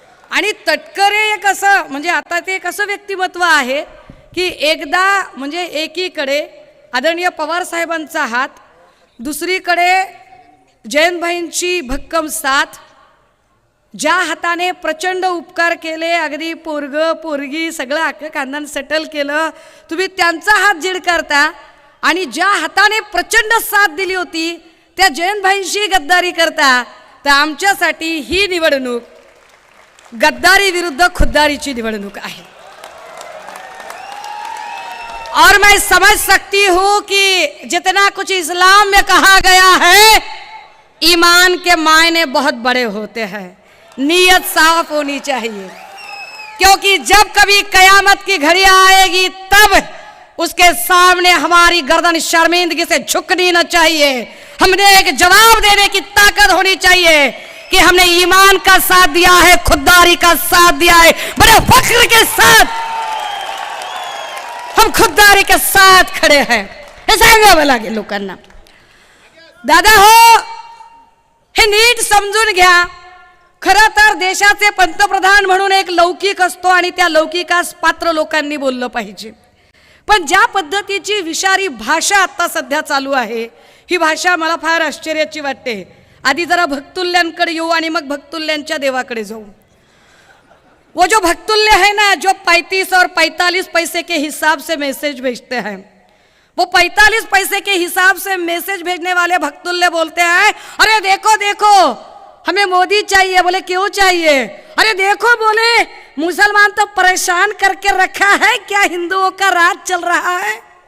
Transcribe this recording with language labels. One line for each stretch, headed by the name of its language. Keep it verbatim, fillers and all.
Marathi: आणि तटकरे एक असं म्हणजे आता ते एक असं व्यक्तिमत्व आहे की एकदा म्हणजे एकीकडे आदरणीय पवारसाहेबांचा हात, दुसरीकडे जयंतभाईंची भक्कम साथ, ज्या हाताने प्रचंड उपकार केले, अगदी पोरग पोरगी सगळं अख्खं खानदान सेटल केलं, तुम्ही त्यांचा हात झिडकारता आणि ज्या हाताने प्रचंड साथ दिली होती त्या जयंतभाईंशी गद्दारी करता. तर आमच्यासाठी ही निवडणूक गद्दारी विरुद्ध खुद्दारीची निवडणूक आहे.
Hindi: और मैं समझ सकती हूँ कि जितना कुछ इस्लाम में कहा गया है, ईमान के मायने बहुत बड़े होते हैं, नीयत साफ होनी चाहिए, क्योंकि जब कभी कयामत की घड़ी आएगी तब उसके सामने हमारी गर्दन शर्मिंदगी से झुकनी न चाहिए. हमने एक जवाब देने की ताकत होनी चाहिए कि हमने ईमान का साथ दिया है, खुददारी का साथ दिया है, बड़े फख्र के साथ हम खुददारी के साथ खड़े हैं.
Marathi: हे सांगा मला की लोकांना, दादा हो हे नीट समजून घ्या. खरं तर देशाचे पंतप्रधान म्हणून एक लौकिक असतो आणि त्या लौकिकास पात्र लोकांनी बोललं पाहिजे. पण ज्या पद्धतीची विषारी भाषा आता सध्या चालू आहे ही भाषा मला फार आश्चर्याची वाटते. आधी जरा भक्तुल्यांकडे येऊ आणि मग भक्तुल्यांच्या देवाकडे जाऊ.
Hindi: वो जो भक्तुल्य है ना, जो पैंतीस और पैंतालीस पैसे के हिसाब से मैसेज भेजते हैं, वो पैंतालीस पैसे के हिसाब से मैसेज भेजने वाले भक्तुल्ले बोलते हैं, अरे देखो देखो हमें मोदी चाहिए. बोले क्यों चाहिए? अरे देखो, बोले मुसलमान तो परेशान करके रखा है, क्या हिंदुओं का राज चल रहा है.